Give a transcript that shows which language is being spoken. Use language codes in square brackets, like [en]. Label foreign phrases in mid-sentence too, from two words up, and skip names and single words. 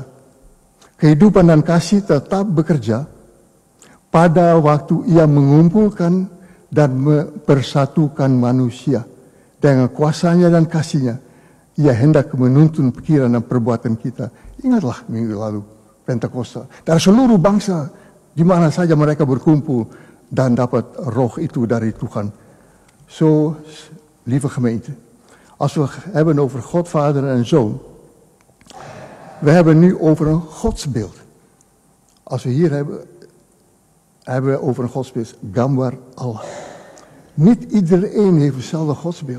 [id] Kehidupan dan kasih tetap bekerja pada waktu ia mengumpulkan dan mempersatukan manusia. Dengan kuasanya dan kasihnya, ia hendak menuntun pikiran dan perbuatan kita. Ingatlah minggu lalu, Pentakosta. Dari seluruh bangsa, di mana saja mereka berkumpul dan dapat roh itu dari Tuhan. [nl] Zo, lieve gemeente, als we hebben over God, Vader en Zoon, we hebben nu over een godsbeeld. Als we hier hebben we over een godsbeeld, [id] Gambar Allah. [nl] Niet iedereen heeft hetzelfde godsbeeld.